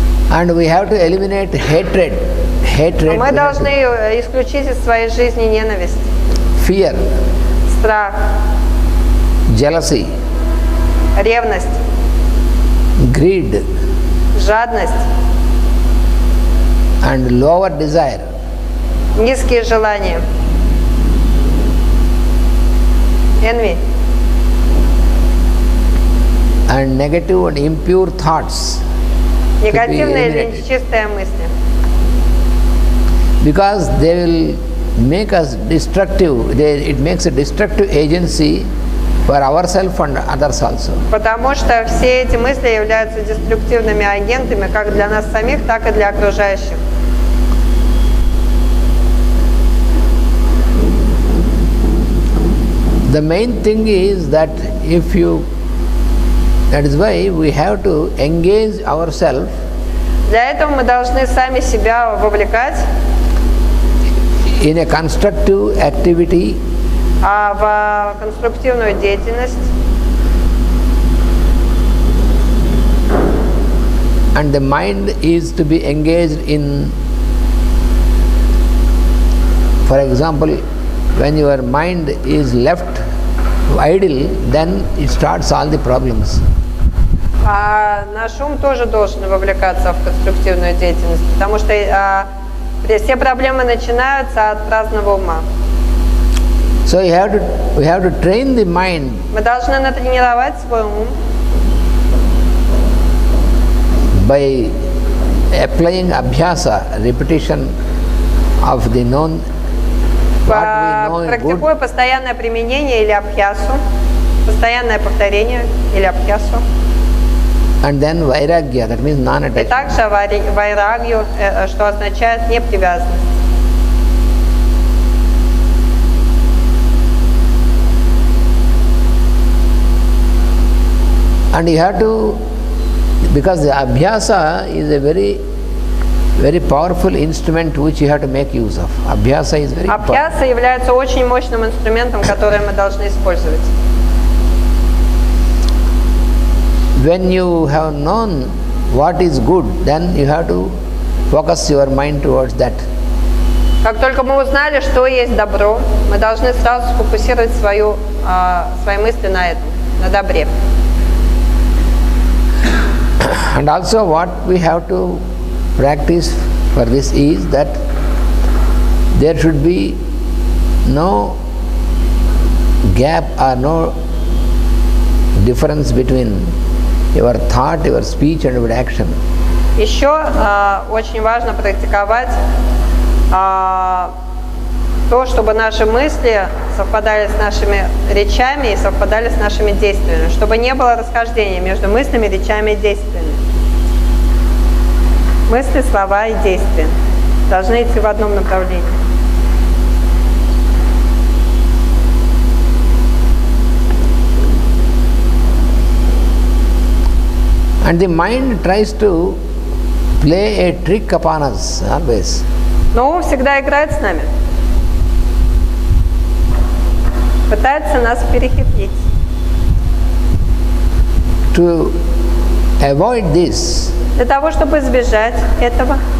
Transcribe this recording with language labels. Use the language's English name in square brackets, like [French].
[English] And we have to eliminate hatred. [Russian] Мы должны исключить из своей жизни ненависть, [English] fear, [Russian] страх, [English] jealousy, [Russian] ревность, [English] greed, [Russian] жадность, [English] and lower desire. [Russian] Низкие желания. [English] Envy. And negative and impure thoughts. [Russian] Негативные или нечистые мысли. [English] Because they will make us destructive. It makes a destructive agency for ourselves and others also. [Russian] Потому что все эти мысли являются деструктивными агентами как для нас самих, так и для окружающих. [English] The main thing is that that is why we have to engage ourselves. [Russian] Для этого мы должны сами себя вовлекать [English] in a constructive activity. [Russian] В конструктивную деятельность. [English] And the mind is to be engaged in, for example, when your mind is left idle, then it starts all the problems. [Russian] Наш ум тоже должен вовлекаться в конструктивную деятельность, потому что все проблемы начинаются от праздного ума. [English] So we have to train the mind. [Russian] Мы должны натренировать свой ум. [English] By applying abhyasa, repetition of the known, what we know is good. [Russian] Практикуя постоянное применение или абхьясу. постоянное повторение или абхьясу. [English] And then vairagya, that means [Russian] И [English] non-attachment. [Russian] также вайрагью, что означает непривязанность. [English] And you have to, because the abhyasa is a very powerful instrument which you have to make use of. Abhyasa is very important. [Russian] Абхьяса является очень мощным инструментом, который мы должны использовать. [English] When you have known what is good, then you have to focus your mind towards that. [Russian] Как только мы узнали, что есть добро, мы должны сразу сфокусировать свои мысли на этом, на добре. [English] And also what we have to practice for this is that there should be no gap or no difference between your thought, your speech and your action. [Russian] Еще очень важно практиковать то, чтобы наши мысли совпадали с нашими речами и совпадали с нашими действиями, чтобы не было расхождения между мыслями, речами и действиями. Мысли, слова и действия должны идти в одном направлении. [English] And the mind tries to play a trick upon us always. [Russian] Но ум всегда играет с нами. Пытается нас перехитрить. [English] To avoid this, [Russian] Для того, чтобы избежать этого,